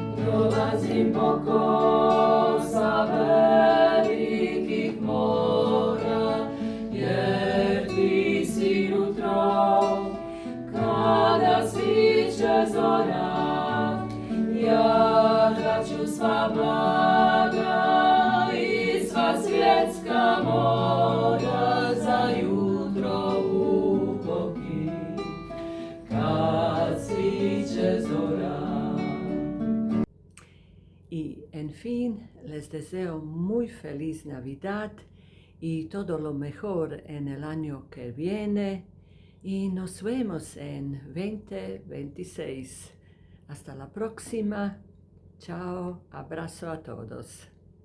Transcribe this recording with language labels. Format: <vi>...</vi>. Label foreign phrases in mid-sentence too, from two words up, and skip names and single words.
<hr>Dolazim oko sa velikih mora, jer ti si jutro, kada sviće zora. Ja traću sva blaga i sva svjetska mora za jutro u boki, kad sviće zora.</hr> <es>Y en fin, les deseo muy feliz Navidad y todo lo mejor en el año que viene y nos vemos en 2026. Hasta la próxima. Chao, abrazo a todos.</es>